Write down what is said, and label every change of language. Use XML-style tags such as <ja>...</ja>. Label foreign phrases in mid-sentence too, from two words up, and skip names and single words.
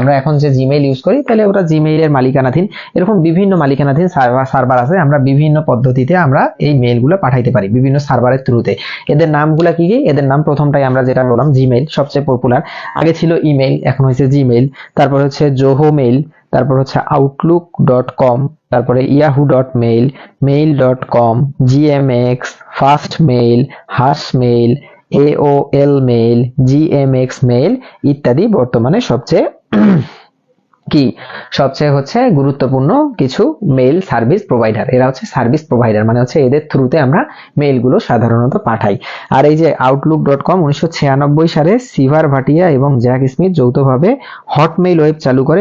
<bn>আমরা এখন যে জিমেইল ইউজ করি তাহলে ওটা জিমেইলের মালিকানাধীন, এরকম বিভিন্ন মালিকানাধীন সার্ভার আছে। আমরা বিভিন্ন পদ্ধতিতে আমরা এই মেইলগুলো পাঠাইতে পারি বিভিন্ন সার্ভারের থ্রুতে। এদের নামগুলো কি কি? এদের নাম প্রথমটাই আমরা যেটা বললাম জিমেইল, সবচেয়ে পপুলার। আগে ছিল ইমেইল, এখন হয়েছে জিমেইল। তারপর হচ্ছে জোহো মেইল, তারপর হচ্ছে outlook.com, তারপরে yahoo.mail, mail.com, gmx, fastmail, hashmail, aol mail, gmx mail ইত্যাদি বর্তমানে সবচেয়ে কি সবচেয়ে হচ্ছে গুরুত্বপূর্ণ কিছু</bn> <en>mail service provider.</en> <bn>এরা হচ্ছে</bn> <en>service provider,</en> <bn>মানে হচ্ছে এদের থ্রুতে আমরা মেইলগুলো সাধারণত পাঠাই। আর এই যে outlook.com 1996 সালে সিভার ভাটিয়া এবং জ্যাক স্মিথ যৌথভাবে হটমেইল ওয়েব চালু করে।</bn>